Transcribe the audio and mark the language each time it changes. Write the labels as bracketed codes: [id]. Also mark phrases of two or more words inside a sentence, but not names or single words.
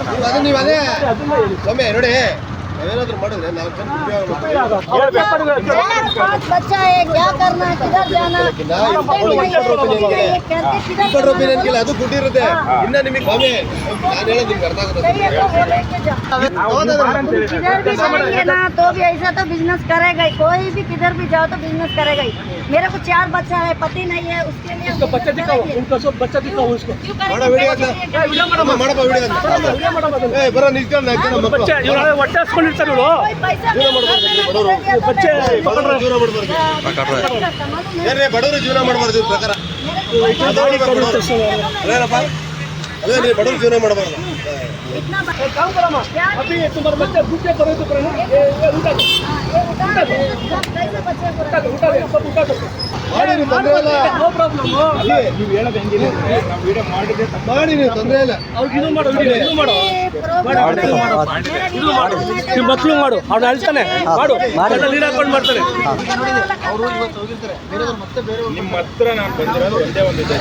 [kn] ಅದು ನೀವು ಅದೇ ಸ್ವಾಮಿ ನೋಡಿ, ನಾವೇನಾದ್ರೂ ಮಾಡಿದ್ರೆ ನಾವು ಅದು ದುಡ್ಡು ಇರುತ್ತೆ. ಇನ್ನ ನಿಮಗೆ ಸ್ವಾಮಿ ನಾನು ಹೇಳೋದು ನಿಮ್ಗೆ ಅರ್ಥ ಆಗುತ್ತೆ. [hi] तो भी ऐसा तो बिजनेस करेगा ही, कोई भी किधर भी जाओ तो बिजनेस करेगा ही. मेरे को 4 बच्चा है, पति नहीं है, उसके लिए उसको बच्चा दिखाओ, उनका सब बच्चा दिखाओ उसको. [kn] ಬರೋ ನಿಲ್ಕೊಂಡು बच्चे ಇವ್ರು ಹೊಟ್ಟೆ ಹಾಸ್ಕೊಂಡಿರ್ತಾರೆ ಇವ್ರು. बच्चे ಏನ್ರಿ ಬಡವರು ಜೀವನ ಮಾಡಬಾರ್ದು ಪ್ರಕಾರ ಅದೇನ್ರಿ ಬಡವರು ಜೀವನ ಮಾಡಬಾರ್ದು. [hi] काम करो ना, अभी तुम्हारे बच्चे भूखे पड़े तो पड़े ना, ये उठा दो, उठा दो. [kn] ಮಾಡಿ ನೀವು ತೊಂದರೆ ಇಲ್ಲ, [en] no problem. [kn] ನೀವು ಹೇಳೋದು ಹೆಂಗಿದೆ ನಾವು ವಿಡಿಯೋ ಮಾಡಿದ್ರೆ ಮಾಡಿ ನೀವು ತೊಂದರೆ ಇಲ್ಲ. ಅವ್ರಿಗೆ ಇದು ಮಾಡು, ಇದು ಮಾಡು, ನಿಮ್ಮ ಮಕ್ಕಳು ಮಾಡು, ಅವ್ನು ಅಳ್ತಾನೆ ಮಾಡು, ನೀರು ಹಾಕೊಂಡು ಮಾಡ್ತಾನೆ. ನಿಮ್ಮ ಹತ್ರ ನಾನು ಬಂದಿರೋದು ಒಂದೇ ಒಂದು ಉದ್ದೇಶ.